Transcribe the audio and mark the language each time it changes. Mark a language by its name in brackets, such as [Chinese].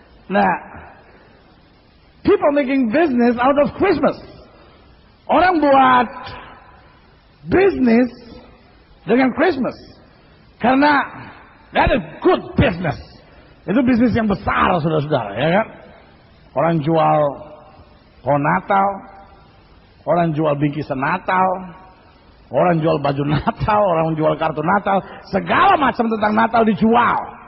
[English] Nah, people making business out of Christmas. [Indonesian] Orang buat bisnis dengan Christmas. Karena [English] that is good business. [Indonesian] Itu bisnis yang besar, saudara-saudara, ya kan? Orang jual pohon Natal, orang jual bingkisan Natal, orang jual baju Natal, orang jual kartu Natal, segala macam tentang Natal dijual.